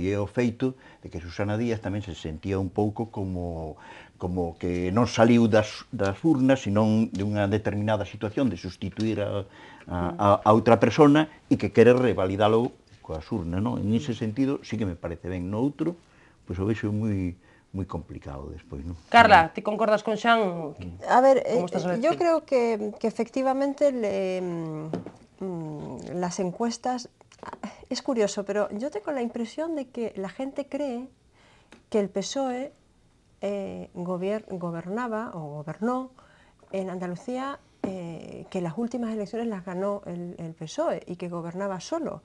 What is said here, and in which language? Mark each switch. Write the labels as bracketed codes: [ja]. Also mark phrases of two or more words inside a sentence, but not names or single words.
[gl] E é o feito de que Susana Díaz tamén se sentía un pouco como que non saliu das urnas, senón de unha determinada situación de sustituir a outra persona e que quere revalidalo coas urnas, non? [es] En ese sentido, sí que me parece [gl] ben. No outro, pois o vexo moi complicado despois, ¿no? Carla, ti concordas con Xan? [es] A ver, yo creo que efectivamente las encuestas, es curioso, pero yo tengo la impresión de que la gente cree que el PSOE gobernaba o gobernó en Andalucía, que las últimas elecciones las ganó el PSOE y que gobernaba solo.